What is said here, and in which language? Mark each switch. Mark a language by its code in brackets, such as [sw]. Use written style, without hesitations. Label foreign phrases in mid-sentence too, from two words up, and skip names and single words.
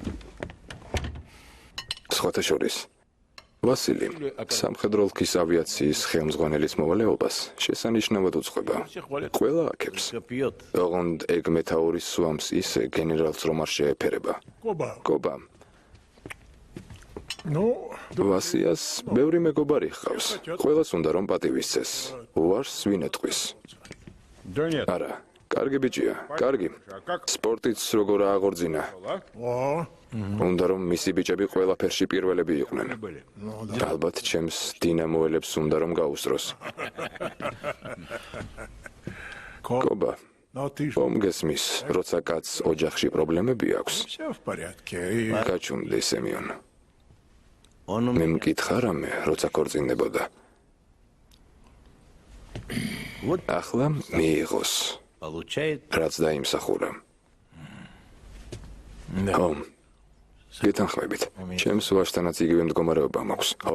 [ka] სხვათა შორის ვასილი, სამხედრო ოლქის ავიაციის ხელმძღვანელის მოვალეობას შესანიშნავად უძღვება. ყველა აქებს. [ru] Пьет. [ka] ოღონდ ეგ მეთაურის სვამს ისე გენერალს რომ არ შეეფერება. კობა. ვასიას ბევრი მეგობარი ჰყავს. ყველას უნდა რომ პატივისცეს. უარს ვინ ეტყვის. [ru] Да нет. [ka] არა, კარგი ბიჭია, კარგი. სპორტიც როგორ აღორძინა. უნდა რომ მისი ბიჭები ყველაფერში პირველები იყვნენ. ალბათ ჩემს დინამოელებს უნდა რომ გაუსწროს. კობა. ომგესმის, როცა კაცს ოჯახში პრობლემები აქვს. [ru] Все в порядке. [ka] გაჩუმდი სემიონ. [ru] Он у [ka] მე [ru] меня [ka] მკითხა რამე, როცა ქორწინდებოდა. [ru] вот [ka] ახლა მიიღოს, [ru] получает [ka] რაც დაიმსახურა. ხო. გეთანხმებით. ჩემს ვაჟთანაც იგივე მდგომარეობა მაქვს, ხო?